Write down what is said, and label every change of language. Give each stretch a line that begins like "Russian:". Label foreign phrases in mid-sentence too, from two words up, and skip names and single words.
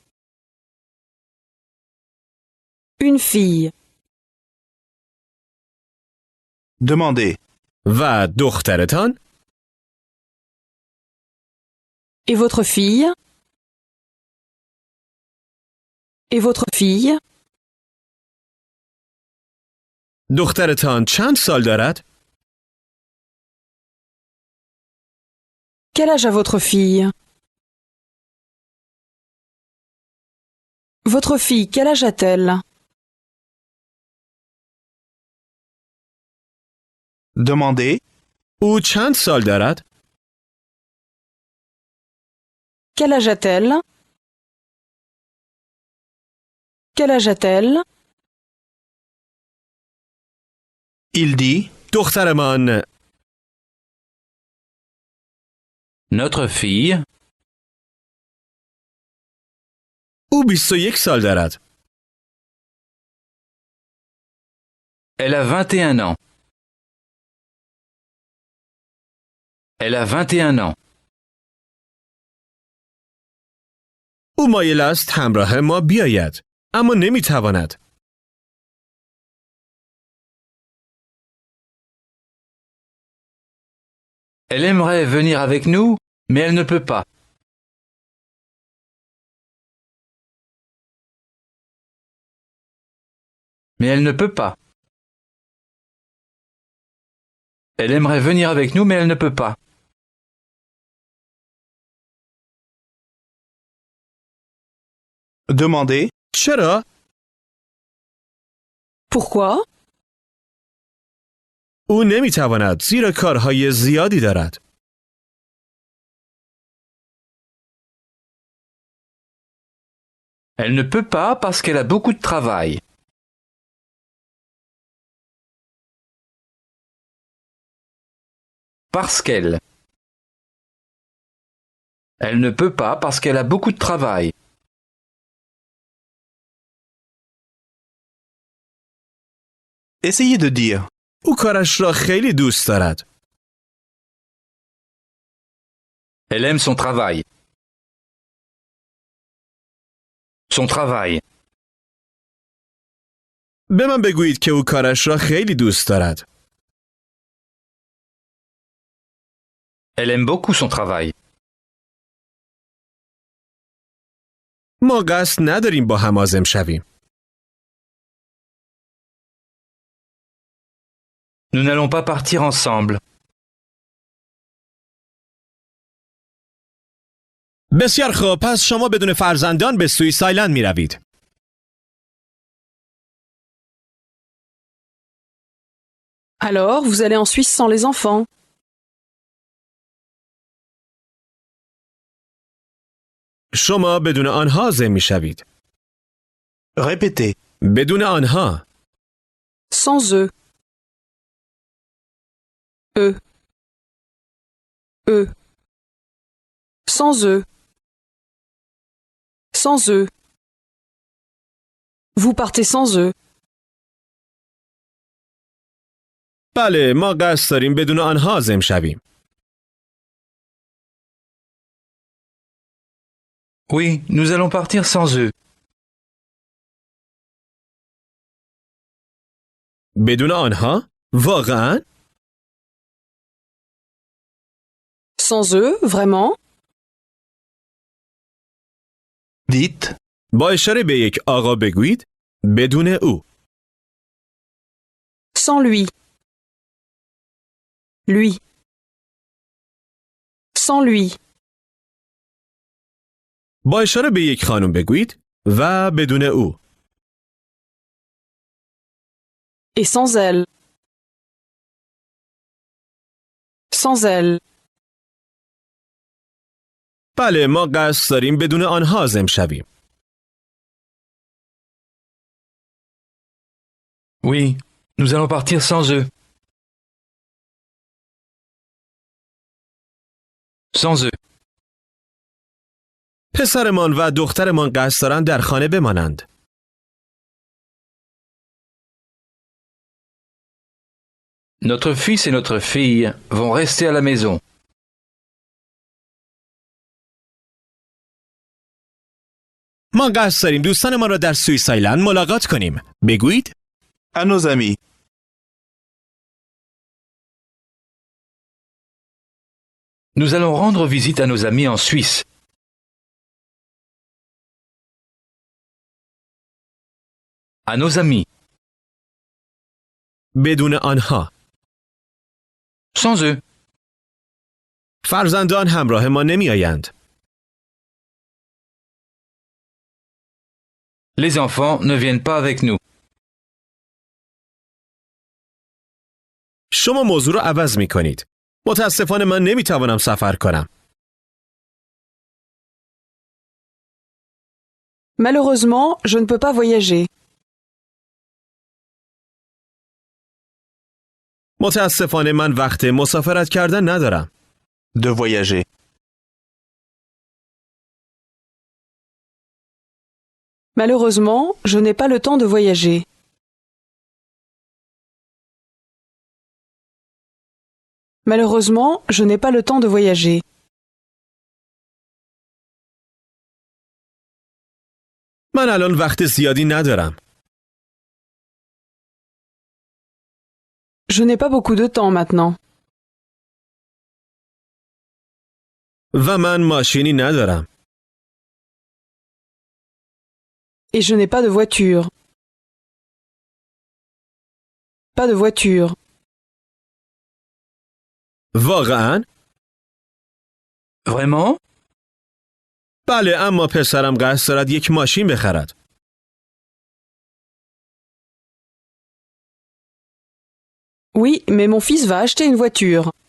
French: Une fille. Demandez.
Persian: و دخترتان؟
French: Et votre fille? Et votre fille?
Persian: دخترتان چند سال دارد؟
French: Quel âge a votre fille? Votre fille, quel âge a-t-elle? Demandez.
Persian: او چند سال دارد؟
French: Quel âge a-t-elle? Quel âge a-t-elle? Il dit.
Persian: دخترمان
French: Notre fille.
Persian: او 21 سال دارد.
French: Elle a 21 ans. Elle a 21 ans.
Persian: او مایل است همراه ما بیاید اما نمیتواند.
French: Elle aimerait venir avec nous, mais elle ne peut pas. Mais elle ne peut pas. Elle aimerait venir avec nous, mais elle ne peut pas. Demandez.
Persian: چرا؟
French: Pourquoi?
Persian: او نمیتواند زیرا کارهای زیادی دارد.
French: Elle ne peut pas parce qu'elle a beaucoup de travail. Parce qu'elle. Elle ne peut pas parce qu'elle a beaucoup de travail. Essayez de dire.
Persian: او کارش را خیلی دوست دارد.
French: Elle aime son travail. Son travail.
Persian: به من بگویید که او کارش را خیلی دوست دارد.
French: Elle aime beaucoup son travail.
Persian: ما قصد نداریم با هم عازم شویم.
French: Nous n'allons pas partir ensemble.
Persian: بسیار خوب، پس شما بدون فرزندان به سوئیس آیلند می روید.
French: Alors, vous allez en Suisse sans les enfants.
Persian: شما بدون آنها عازم می شوید.
French: Répétez.
Persian: بدون آنها.
French: Sans eux. Eux. Eux. Sans eux. Sans eux. Vous partez sans eux.
Persian: بله، ما قصد داریم بدون آنها عازم شویم.
French: Oui, nous allons partir sans eux.
Persian: بدون آنها؟ واقعاً؟
French: Sans eux, vraiment? Dites.
Persian: با اشاره به یک آقا بگویید بدون او.
French: Sans lui. Lui. Sans lui.
Persian: با اشاره به یک خانم بگویید و بدون او.
French: Et sans elle. Sans elle.
Persian: بله، ما قصد داریم بدون آنها عازم شویم.
French: Oui, nous allons partir sans eux. Sans eux.
Persian: پسرمان و دخترمان قصد دارند در خانه بمانند.
French: Notre fils et notre fille vont rester à la maison.
Persian: ما قصد داریم دوستانمان را در سوئیس آیلند ملاقات کنیم. بگویید
French: À nos amis. Nous allons rendre visite à nos amis en Suisse. À nos amis.
Persian: بدون آنها.
French: Sans eux.
Persian: فرزندان همراه ما نمی آیند.
French: Les enfants ne viennent pas avec nous.
Persian: شما موضوع را عوض می کنید. متاسفانه من نمی توانم سفر کنم.
French: Malheureusement, je ne peux pas voyager.
Persian: متاسفانه من وقت مسافرت کردن ندارم.
French: De voyager. Malheureusement, je n'ai pas le temps de voyager. Malheureusement, je n'ai pas le temps de voyager.
Persian: من الان وقت زیادی ندارم.
French: Je n'ai pas beaucoup de temps maintenant.
Persian: و من ماشینی ندارم.
French: Et je n'ai pas de voiture. Pas de voiture.
Persian: واقعاً؟
French: Vraiment?
Persian: بله، اما پسرم قصد دارد یک ماشین بخرد.
French: Oui, mais mon fils va acheter une voiture.